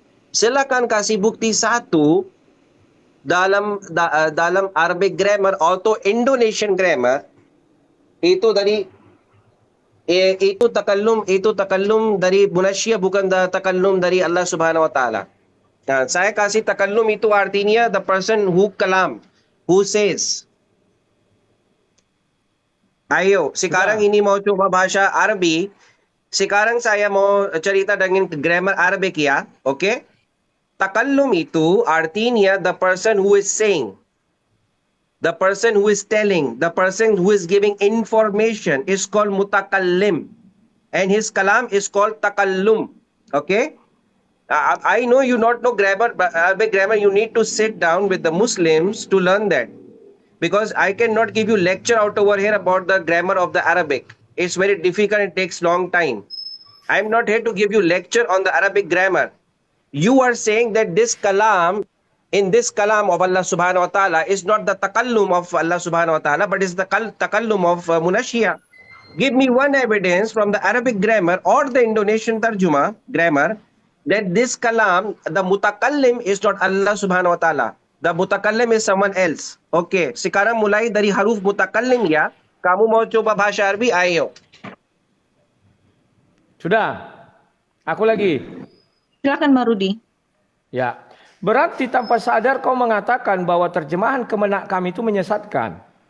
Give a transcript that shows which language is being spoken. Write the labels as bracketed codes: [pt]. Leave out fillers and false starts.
[id] Silakan kasih bukti satu dalam Arabic grammar atau Indonesian grammar itu dari itu takallum dari munasyiah, bukan takallum dari Allah Subhanahu wa taala. Nah, saya kasih takallum itu artinya [en] the person who kalam, who says. [id] Ayo, sekarang ini mau coba bahasa Arabi. Sekarang saya mau cerita dengan grammar Arabic ya, oke? [en] Takallum itu artinya the person who is saying, the person who is telling, the person who is giving information is called mutakallim, and his kalam is called takallum. Okay? I know you not know grammar, but Arabic grammar. You need to sit down with the Muslims to learn that, because I cannot give you lecture out over here about the grammar of the Arabic. It's very difficult. It takes long time. I'm not here to give you lecture on the Arabic grammar. You are saying that this kalam, in this kalam of Allah Subhanahu wa Taala, is not the takallum of Allah Subhanahu wa Taala, but is the takallum of munasyiah. Give me one evidence from the Arabic grammar or the Indonesian tarjuma grammar that this kalam, the mutakallim, is not Allah Subhanahu wa Taala. The mutakallim is someone else. [id] Okay, sekarang mulai dari huruf mutakallim ya. Kamu mau coba bahasa Arabi? Ayo. Sudah. Aku lagi. Silakan Bang Rudi. Ya. Berarti tanpa sadar kau mengatakan bahwa terjemahan kemenak kami itu menyesatkan.